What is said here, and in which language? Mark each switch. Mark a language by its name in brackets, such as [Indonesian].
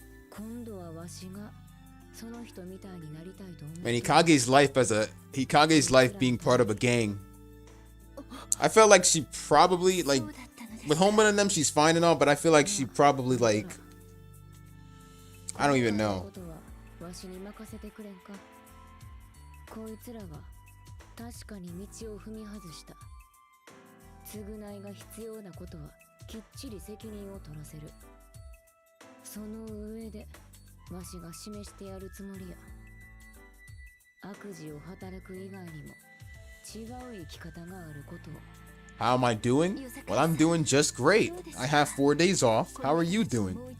[Japanese] 今度はわしがその人みたいになりたいと思う。 [English] Man, Hikage's life being part of a gang. I felt like she probably, like, with Honma and them, she's fine and all, but I feel like she probably, like, I don't even know. [Japanese] わしに任せてくれんか。こいつらが確かに道を踏み外した。償いが必要なことはきっちり責任を取らせる。その上でわしが示してやるつもりや。悪事を働く以外にも違う生き方があることを。 [English] How am I doing? Well, I'm doing just great. I have 4 days off. How are you doing?